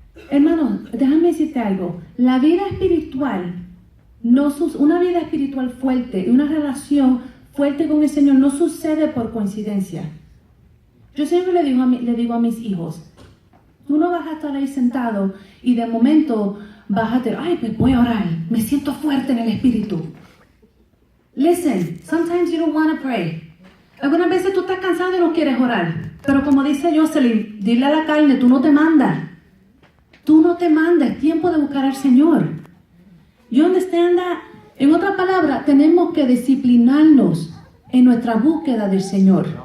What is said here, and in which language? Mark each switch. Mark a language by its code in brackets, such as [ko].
[es] Hermanos, déjame decirte algo. La vida espiritual, una vida espiritual fuerte y una relación fuerte con el Señor no sucede por coincidencia. Yo siempre le digo a mis hijos, tú no vas a estar ahí sentado y de momento vas a decir, ay, pues voy a orar, me siento fuerte en el espíritu. [en] Listen, sometimes you don't want to pray. [es] Algunas veces tú estás cansado y no quieres orar. Pero como dice Jocelyn, dile a la carne, tú no te mandas. Tú no te mandas, es tiempo de buscar al Señor. [en] You understand that? [es] En otras palabras, tenemos que disciplinarnos en nuestra búsqueda del Señor.